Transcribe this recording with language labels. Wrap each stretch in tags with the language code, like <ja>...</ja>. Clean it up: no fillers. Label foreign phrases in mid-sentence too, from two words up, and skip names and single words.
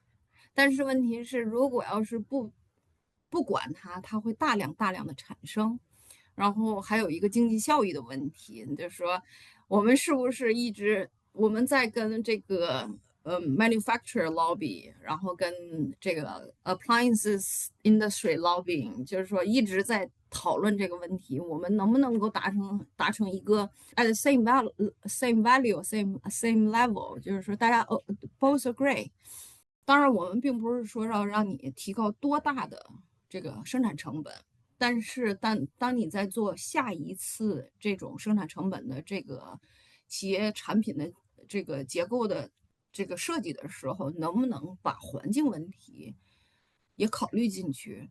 <zh>但是問題是，如果要是不管它會大量的產生，然後還有一個經濟效益的問題，就是說我們是不是一直我們在跟這個</zh> <en>manufacturer lobby，</en> <zh>然後跟這個</zh> <en>appliances industry lobbying，</en> <zh>就是說一直在討論這個問題，我們能不能夠達成一個</zh> <en>at the same value same level，</en> <zh>就是說大家</zh> <en>both agree。</en> <zh>當然，我們並不是說要讓你提高多大的這個生產成本，但是當你在做下一次這種生產成本的這個企業產品的這個結構的這個設計的時候，能不能把環境問題也考慮進去？</zh>